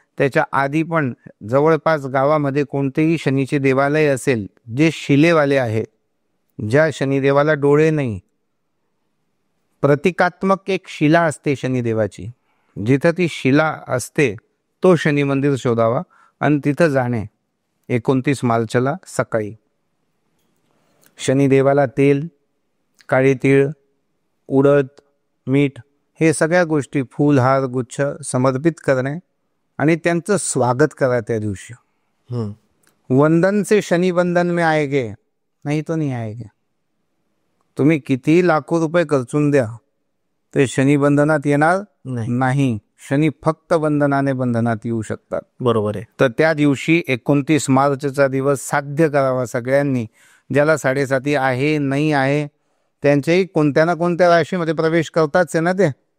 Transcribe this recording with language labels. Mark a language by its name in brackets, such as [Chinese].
[Marathi] त्याच्या आधी पण जवळपास गावामध्ये कोणतेही शनीचे देवालय असेल जे शिलेवाले आहे, ज्या शनिदेवाला डोळे नाही, प्रतिकात्मक एक शिला असते शनिदेवाची, जिथं ती शिला असते तो शनी मंदिर शोधावा आणि तिथं जाणे 29 मार्चला सकाळी. शनिदेवाला तेल, काळे तीळ, उडद, मीठ हे सगळ्या गोष्टी, फूल, हार, गुच्छ समर्पित करणे आणि त्यांचं स्वागत करा त्या दिवशी. [Hindi] वंदन से शनि वंदन में आएगे, नाही तो नाही आएगे. [Marathi] तुम्ही किती लाखो रुपये खर्चून द्या, ते शनी बंधनात येणार नाही. शनी फक्त वंदनाने बंधनात येऊ शकतात. बरोबर आहे. तर त्या दिवशी 29 मार्चचा दिवस साध्य करावा सगळ्यांनी. ज्याला 7.5 आहे, नाही आहे, त्यांच्याही कोणत्या ना कोणत्या राशीमध्ये प्रवेश करताच आहे ना ते.